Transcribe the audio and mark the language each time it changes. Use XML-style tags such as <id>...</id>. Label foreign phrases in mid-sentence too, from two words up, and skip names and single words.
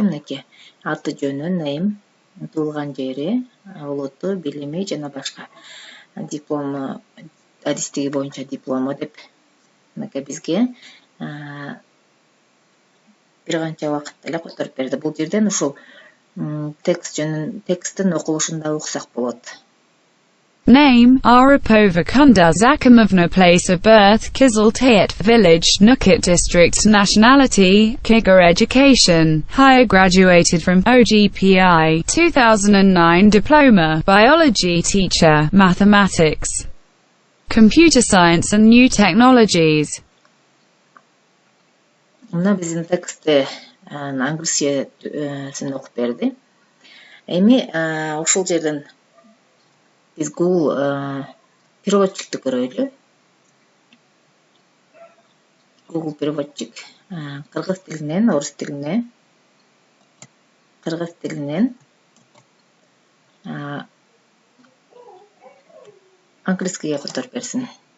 <ky>Мынакей аты жөнү, name, туулган жери, улуту, билими жана башка. Диплому, адистиги боюнча диплому деп мынакей бизге бир канча убакытта эле которуп берди. Бул жерден ушул тексттин окулушун да уксак болот.</ky> <en>Name, Arapova Kunda Zakimovna, place of birth, Kiziltayet, village, Nukit district, nationality, Kigar, education, higher, graduated from OGPI, 2009 diploma, biology teacher, mathematics, computer science and new technologies.</en> <ky>Мына биздин текстти англисчесин окуп берди. Эми ушул жерден биз Google переводчикти көрөлү. Google переводчик кыргыз тилинен орус тилине, кыргыз тилинен англискийге которуп берсин.</ky>